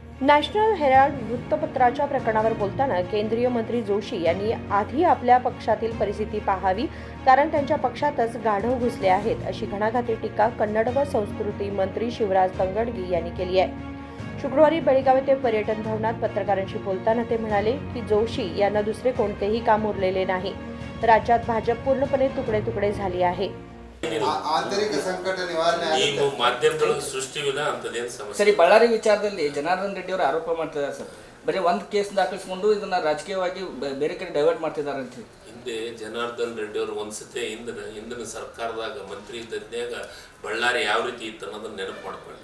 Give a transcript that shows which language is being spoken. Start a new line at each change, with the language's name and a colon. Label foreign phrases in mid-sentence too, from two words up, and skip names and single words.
Marathi: नॅशनल हेराल्ड वृत्तपत्राच्या प्रकरणावर बोलताना केंद्रीय मंत्री जोशी यांनी आधी आपल्या पक्षातील परिस्थिती पाहावी, कारण त्यांच्या पक्षातच गाढव घुसले आहेत, अशी घणाघाती टीका कन्नड व संस्कृती मंत्री शिवराज तंगडगी यांनी केली आहे. शुक्रवारी बेळगाव येथे पर्यटन भवनात पत्रकारांशी बोलताना ते म्हणाले की जोशी यांना दुसरे कोणतेही काम उरलेले नाही. राज्यात भाजप पूर्णपणे तुकडे तुकडे झाली आहे.
Kannada: ಆಂತರಿಕ ಸಂಕಟ ನಿವಾರಣೆ ನೀವು ಮಾಧ್ಯಮದೊಳಗೆ ಸೃಷ್ಟಿವಿನ ಅಂತದೇನು ಸಮಸ್ಯೆ ಸರಿ, ಬಳ್ಳಾರಿ ವಿಚಾರದಲ್ಲಿ ಜನಾರ್ದನ್ ರೆಡ್ಡಿ ಅವರು ಆರೋಪ ಮಾಡ್ತಿದ್ದಾರೆ ಸರ್. ಬರೀ ಒಂದು ಕೇಸ್ ದಾಖಲಿಸಿಕೊಂಡು ಇದನ್ನ ರಾಜಕೀಯವಾಗಿ ಬೇರೆ ಕಡೆ ಡೈವರ್ಟ್ ಮಾಡ್ತಿದ್ದಾರೆ ಅಂತ. ಹಿಂದೆ ಜನಾರ್ದನ್ ರೆಡ್ಡಿ ಅವರು ಒಂದ್ಸತಿ ಹಿಂದಿನ ಸರ್ಕಾರದಾಗ ಮಂತ್ರಿ ಇದ್ದದ್ನಾಗ ಬಳ್ಳಾರಿ ಯಾವ ರೀತಿ ಇತ್ತು ಅನ್ನೋದನ್ನ ನೆನಪು ಮಾಡ್ಕೊಳ್ಳಿ.